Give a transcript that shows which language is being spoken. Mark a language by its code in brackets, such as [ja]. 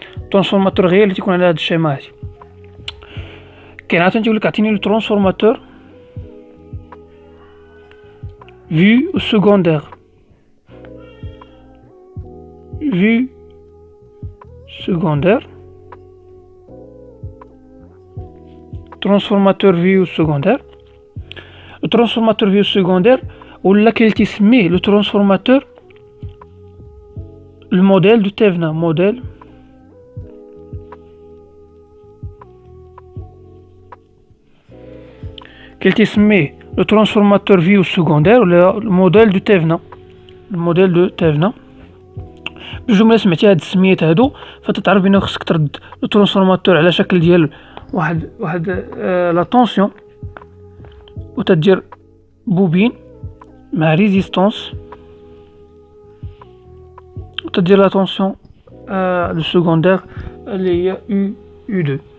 [ar] ترانسفورماتور غيال اللي تيكون على هاد الشيما هادي. كاين عاوتاني تيقولك عطيني لو ترانسفورماتور فيو سكوندير. [fr] vue secondaire, transformateur vue secondaire. Le transformateur vue secondaire ou laquelle [ar] تسميه [fr] le transformateur le modèle de Thévenin, modèle qu'elle تسميه le transformateur vue secondaire ou le modèle de Thévenin, le modèle de Thévenin. [ar] بالجمله سمعتي هاد السميات هادو فتتعرف بانه خصك ترد الترانسفورماتور على شكل ديال واحد لا طونسيون، و تدير بوبين مع ريزيستونس، و تدير لا طونسيون لو سكوندير اللي هي يو 2.